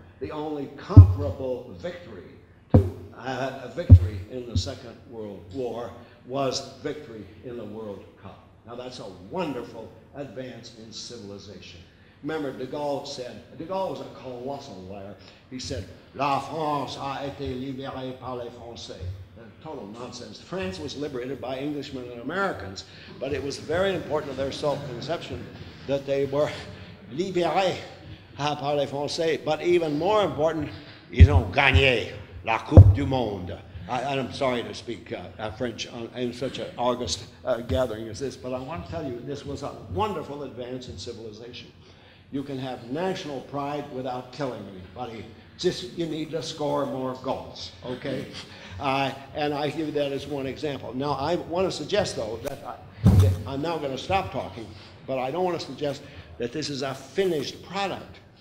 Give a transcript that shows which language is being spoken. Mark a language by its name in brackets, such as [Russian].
[English] The only comparable victory to a victory in the Second World War was victory in the World Cup. Now that's a wonderful advance in civilization. Remember, de Gaulle was a colossal liar. He said, [French] "La France a été libérée par les Français." [English] Total nonsense. France was liberated by Englishmen and Americans, but it was very important to their self-conception that they were [French] libérés par les Français. [English] But even more important, [French] ils ont gagné la Coupe du Monde. [English] I'm sorry to speak French in such an august gathering as this, but I want to tell you this was a wonderful advance in civilization. You can have national pride without killing anybody. Just you need to score more goals, okay? And I give that as one example. Now, I want to suggest, though, that I'm now going to stop talking, but I don't want to suggest that this is a finished product.